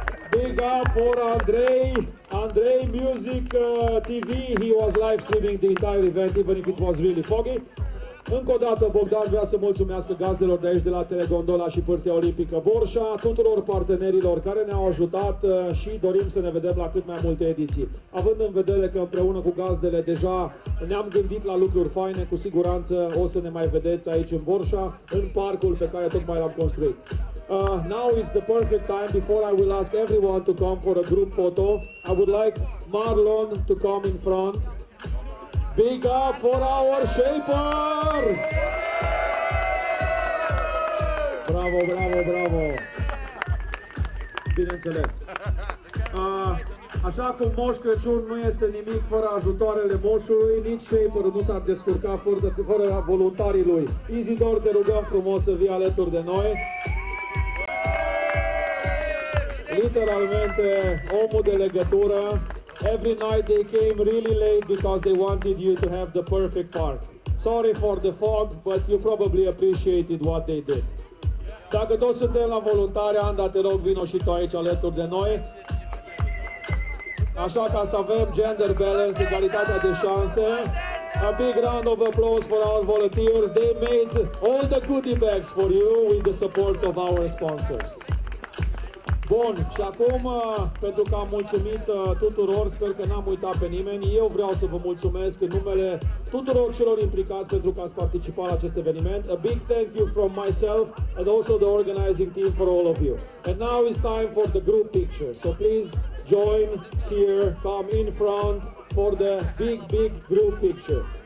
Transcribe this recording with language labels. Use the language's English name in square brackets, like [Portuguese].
[English] Big up for Andrei Music TV. He was live streaming the entire event, even if it was really foggy. [Romanian] Încă o dată, Bogdan vrea să mulțumească gazdelor de aici, de la Telegondola și Pârtia Olimpică Borșa, tuturor partenerilor care ne-au ajutat și dorim să ne vedem la cât mai multe ediții. Având în vedere că împreună cu gazdele deja ne-am gândit la lucruri faine, cu siguranță o să ne mai vedeți aici în Borșa, în parcul pe care tocmai l-am construit. [English] Now is the perfect time. Before I will ask everyone to come for a group photo, I would like Marlon to come in front. Big up for our shaper! Bravo, bravo, bravo! [Romanian] bineînțeles. Așa cum Moș Crăciun nu este nimic fără ajutoarele moșului, nici shaper nu s-ar descurca fără voluntarii lui. Izidor, te rugăm frumos să vii alături de noi. Literalmente, omul de legătură. [English] Every night they came really late because they wanted you to have the perfect part. Sorry for the fog, but you probably appreciated what they did. [Romanian] Dacă toți suntem la voluntari, Anda, te rog, vino și tu aici alături de noi. Așa ca să avem [English] gender balance, [Romanian] egalitatea de șanse. [English] A big round of applause for our volunteers. They made all the goodie bags for you with the support of our sponsors. [Romanian] Bun, și acum, pentru că am mulțumit tuturor, sper că n-am uitat pe nimeni, eu vreau să vă mulțumesc în numele tuturor celor implicați pentru că ați participat la acest eveniment. [English] A big thank you from myself and also the organizing team for all of you. And now it's time for the group picture. So please join here, come in front for the big group picture.